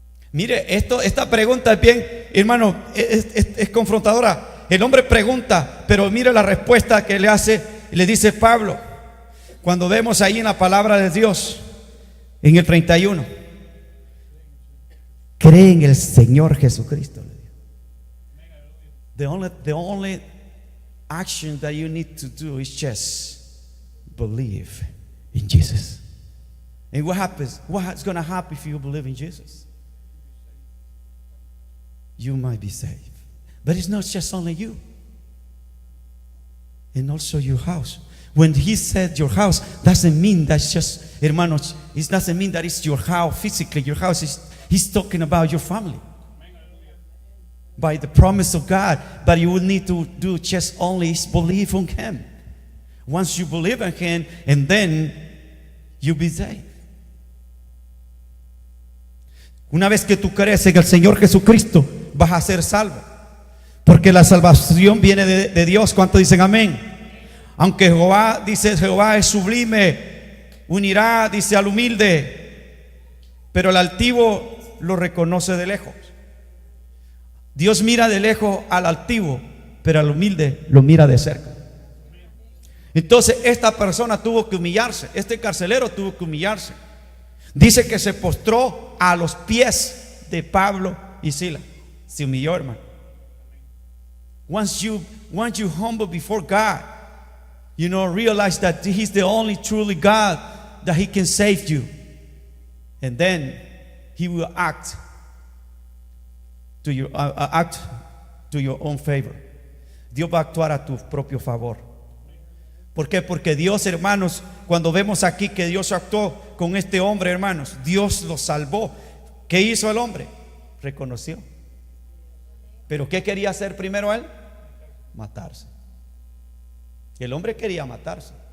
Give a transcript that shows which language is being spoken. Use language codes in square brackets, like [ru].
[es] Mire, esta pregunta es bien, hermano, es confrontadora. El hombre pregunta, pero mire la respuesta que le hace, le dice Pablo, cuando vemos ahí en la palabra de Dios, en el 31. Cree en el Señor Jesucristo. [en] The only action that you need to do is just believe in Jesus. And what happens? What's going to happen if you believe in Jesus? You might be saved. But it's not just only you, and also your house. When he said your house, doesn't mean that's just, hermanos, it doesn't mean that it's your house physically. Your house is, he's talking about your family. By the promise of God, but you will need to do just only is believe on Him. Once you believe in Him, and then you'll be saved. [es] Una vez que tú crees en el Señor Jesucristo, vas a ser salvo, porque la salvación viene de Dios. ¿Cuántos dicen amén? Aunque Jehová, dice, Jehová es sublime, unirá, dice, al humilde, pero el altivo lo reconoce de lejos. Dios mira de lejos al altivo, pero al humilde lo mira de cerca. Entonces esta persona tuvo que humillarse, este carcelero tuvo que humillarse. Dice que se postró a los pies de Pablo y Silas. Se humilló, hermano. [en] Once you humble before God, you know, realize that He's the only truly God, that He can save you, and then He will act to your own favor. [es] Dios va a actuar a tu propio favor. ¿Por qué? Porque Dios, hermanos, cuando vemos aquí que Dios actuó con este hombre, hermanos, Dios lo salvó. ¿Qué hizo el hombre? Reconoció. ¿Pero qué quería hacer primero él? Matarse. El hombre quería matarse.